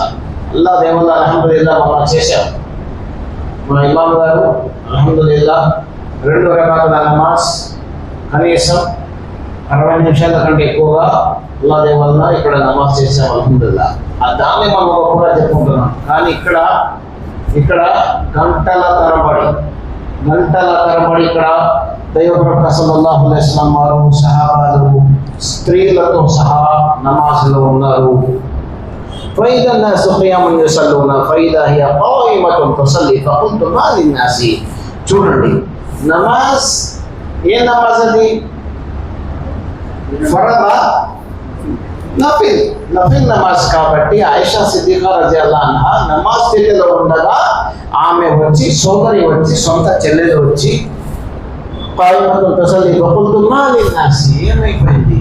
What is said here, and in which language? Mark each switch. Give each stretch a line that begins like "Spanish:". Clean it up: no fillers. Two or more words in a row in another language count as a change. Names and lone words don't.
Telugu: అల్లా దేవుళ్ళ అల్హమ్దులిల్లాహ్ మనం చేశాం. మా ఇమాం గారు అల్హమ్దులిల్లాహ్ 2 రకాల నమాజ్ కనీసం 60 నిమిషాల కంటే ఎక్కువగా అల్లా దేవుళ్ళ ఇక్కడ నమాజ్ చేశాం అల్హమ్దులిల్లాహ్. దాన్ని మనం కూడా చెప్పుకుంటున్నాం. కానీ ఇక్కడ గంటల తరబడి ఇక్కడ దైవప్రవక్త
Arabic: صلى الله عليه وسلم
Telugu: వారు సహాబాలు స్త్రీలతో సహా నమాజ్లో ఉన్నారు.
Arabic: فإذا الناس قيام يصلون فإذا هي قائمة تصلي فقلت: ما للناس؟
Telugu: చూడండి, నమాజ్ ఏ నమాజ్ అది? ఫరదా నఫిల్ నమాజ్. కాబట్టి ఆయిషా సిద్దిఖా
Arabic: رضي الله عنها
Telugu: నమాజ్ స్థితిలో ఉండగా ఆమె వచ్చి, సోదరి వచ్చి, సొంత చెల్లెలు వచ్చి
Arabic: قائمة تصلي فقلت ما للناس,
Telugu: ఏమైపోయింది?